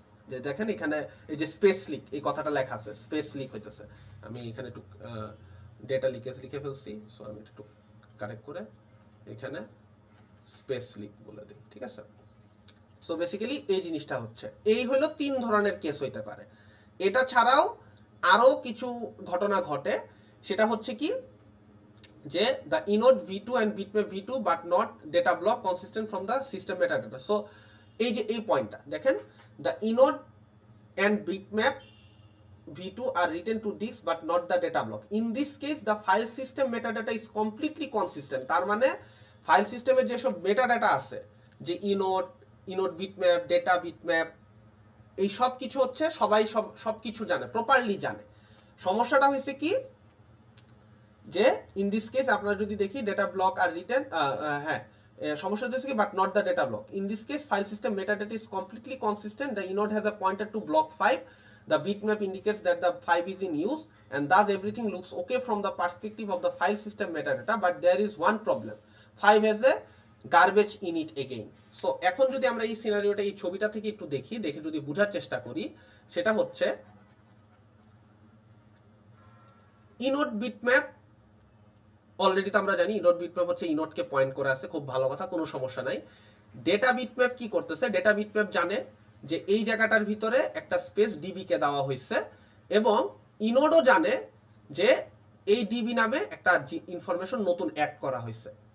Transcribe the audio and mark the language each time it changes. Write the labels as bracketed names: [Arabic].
[Bangla] যে দেখেন এখানে এই যে স্পেস লিক এই কথাটা লেখা আছে, স্পেস লিক হইতেছে। আমি এখানে একটু ডেটা লিকেজ লিখে ফেলছি, সো আমি একটু কারেক্ট করে এখানে স্পেস লিক বলে দিই। ঠিক আছে, সো বেসিক্যালি এই জিনিসটা হচ্ছে, এই হলো 3 ধরনের কেস হইতে পারে। এটা ছাড়াও আরো কিছু ঘটনা ঘটে, সেটা হচ্ছে কি যে [English] the inode v2 and bitmap v2 but not data block consistent from the system metadata. so [Bangla] এই যে এই পয়েন্টটা দেখেন, [English] the inode and bitmap v2 are written to disk but not the data block. In this case the file system metadata is completely consistent. [Bangla] তার মানে file সিস্টেমে যেসব metadata আছে, যে inode bitmap, data bitmap, এই সব কিছু হচ্ছে সবাই সব কিছু জানে, প্রপারলি জানে। সমস্যাটা হয়েছে কি যে [English] in this case আপনারা যদি দেখি ডেটা ব্লক আর রিটার্ন, [Bangla] হ্যাঁ সমস্যা হচ্ছে কি [English] But not the data block. In this case file system metadata is completely consistent, the inode has a pointer to block 5, the bitmap indicates that the 5 is in use and thus everything looks okay from the perspective of the file system metadata, but there is one problem, 5 has a garbage in it again. [Bangla] So এখন যদি আমরা এই সিনারিওটা এই ছবিটা থেকে একটু দেখে যদি বোঝার চেষ্টা করি, সেটা হচ্ছে ইনোড বিটম্যাপ অলরেডি তো আমরা জানি ইনোড বিটম্যাপ হচ্ছে ইনোডকে পয়েন্ট করে আছে, খুব ভালো কথা, কোনো সমস্যা নাই। ডেটা বিটম্যাপ কি করতেছে, ডেটা বিটম্যাপ জানে যে এই জায়গাটার ভিতরে একটা স্পেস ডিবি কে দেওয়া হয়েছে, এবং ইনোডও জানে যে এই ডিবি নামে একটা ইনফরমেশন নতুন অ্যাড করা হয়েছে।